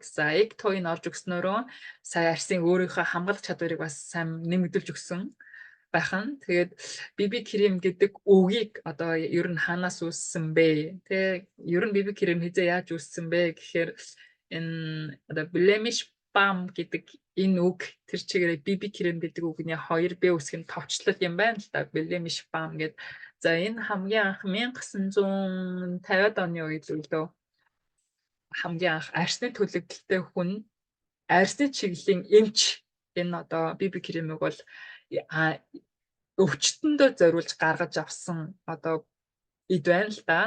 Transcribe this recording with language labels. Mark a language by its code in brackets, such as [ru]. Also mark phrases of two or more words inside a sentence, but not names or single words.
[mn] За Ectoin орж өгснөөрөө сая арьсын өөрийнхөө хамгаалах чадварыг бас сайн нэмэгдүүлж өгсөн байх нь. Тэгээд BB крем гэдэг үгийг одоо ер нь хаанаас үүссэн бэ? Тэ ер нь BB крем хизээ яаж үүссэн бэ гэхээр энэ одоо [en] blemish balm [mn] гэдэг энэ үг тэр чигээрээ BB крем гэдэг үгний 2B үсгийн товчлол юм байна л да. [en] Blemish balm гэдэг. [mn] За энэ хамгийн анх 1950-ад оны үед үлдээ. Хамгийн анх арьсны төлөвлөлттэй хүн арьсны чиглэлийн эмч энэ одоо BB кремийг бол өвчтөндөө зориулж гаргаж авсан одоо эд байна л да.